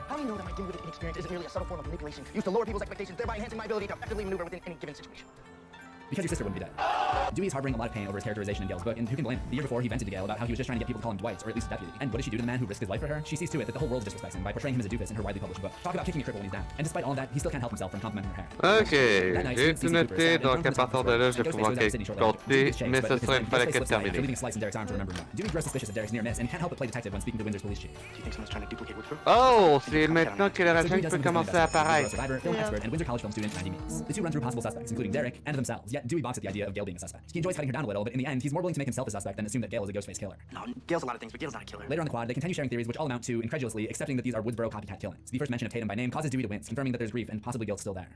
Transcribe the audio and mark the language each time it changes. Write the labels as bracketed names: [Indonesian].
[English] How do you know that my dim-witted inexperience isn't merely a subtle form of manipulation used to lower people's expectations, thereby enhancing my ability to effectively maneuver within any given situation? Because your sister wouldn't be dead. Dewey is harboring a lot of pain over his characterization in Gail's book, and who can blame him? The year before, he vented to Gail about how he was just trying to get people to call him Dwight, or at least a deputy. And what does she do to the man who risked his life for her? She sees to it that the whole world disrespects him by portraying him as a doofus in her widely published book. Talk about kicking a cripple when he's down. And despite all of that, he still can't help himself from complimenting her hair. [French] Ok, j'ai tout noté, donc à partir de là, je vais pouvoir compter, mais ce sera une fois la quête terminée. [English] Dewey grows suspicious of Derek's near miss and can't help but play detective when speaking to Windsor's police chief. Do you think someone's trying to duplicate Woodsboro? [French] Oh, c'est maintenant que le raging peut commencer à apparaître. [English] Survivor, film expert, and Windsor College film student Randy Means. The two run through possible suspects, including Derek and themselves. Yet Dewey balks at the idea of Gail being a suspect. He enjoys cutting her down a little, but in the end, he's more willing to make himself a suspect than assume that Gail is a Ghostface killer. No, Gail's a lot of things, but Gail's not a killer. Later on the quad, they continue sharing theories which all amount to incredulously accepting that these are Woodsboro copycat killings. The first mention of Tatum by name causes Dewey to wince, confirming that there's grief and possibly guilt still there.